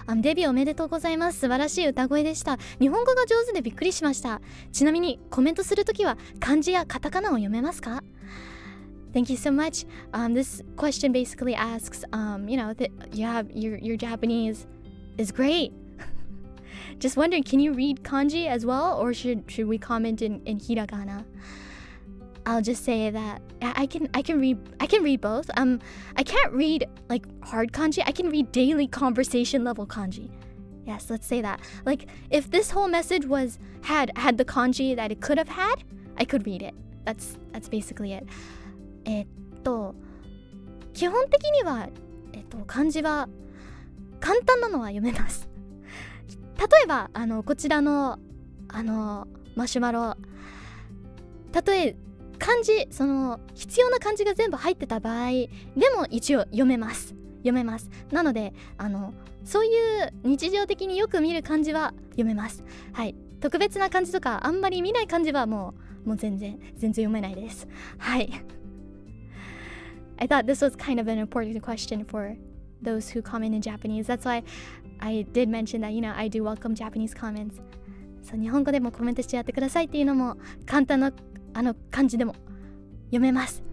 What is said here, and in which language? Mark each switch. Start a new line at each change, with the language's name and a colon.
Japanese: デビューおめでとうございます。素晴らしい歌声でした。日本語が上手でびっくりしました。ちなみにコメントするときは漢字やカタカナを読めますか？
English: Thank you so much. This question basically asks, your Japanese is great. Just wondering, can you read kanji as well, or should we comment in hiragana? I'll just say that I can read both. I can't read like hard kanji. I can read daily conversation level kanji. Yes, let's say that. Like if this whole message had the kanji that it could have had, I could read it. That's basically it.
Japanese: 基本的には漢字は簡単なのは読めます。例えばこちらのマシュマロ、例え漢字必要な漢字が全部入ってた場合でも一応読めます。なのでそういう日常的によく見る漢字は読めます。はい。特別な漢字とかあんまり見ない漢字はもう全然読めないです。はい。
English: I thought this was kind of an important question for those who comment in Japanese. That's why I did mention that, I do welcome Japanese comments.
Japanese: そう、日本語でもコメントしてやってくださいっていうのも簡単な漢字でも読めます。